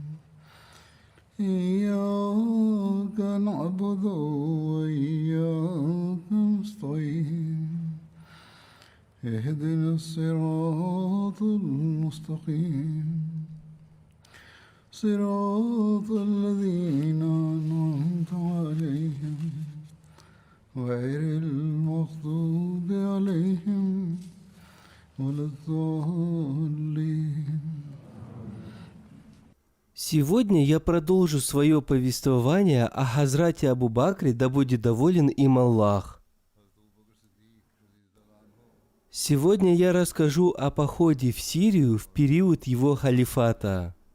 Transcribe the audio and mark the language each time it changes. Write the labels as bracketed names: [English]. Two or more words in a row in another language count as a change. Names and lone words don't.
[Arabic] إياك نعبد وإياك نستعين اهدنا الصراط المستقيم صراط الذين أنعمت عليهم غير المغضوب عليهم ولا الضالين. [Russian] Сегодня я продолжу свое повествование о Хазрате Абу Бакре, да будет доволен им Аллах. Сегодня я расскажу о походе в Сирию в период его халифата.